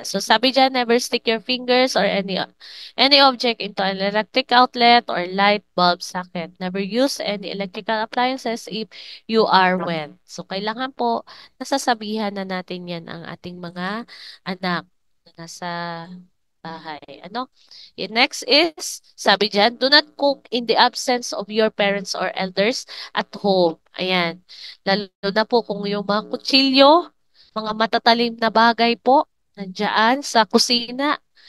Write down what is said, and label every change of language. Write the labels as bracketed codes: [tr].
[tl] So sabi dyan, [en] never stick your fingers or any object into an electric outlet or light bulb socket. Never use any electrical appliances if you are wet. [tl] So kailangan po nasasabihan na natin yan ang ating mga anak na nasa bahay. Ano? [en] Next is, [tl] sabi dyan, [en] do not cook in the absence of your parents or elders at home. [tl] Ayan. Lalo na po kung yung mga kutsilyo, mga matatalim na bagay po, nandiyan sa kusina.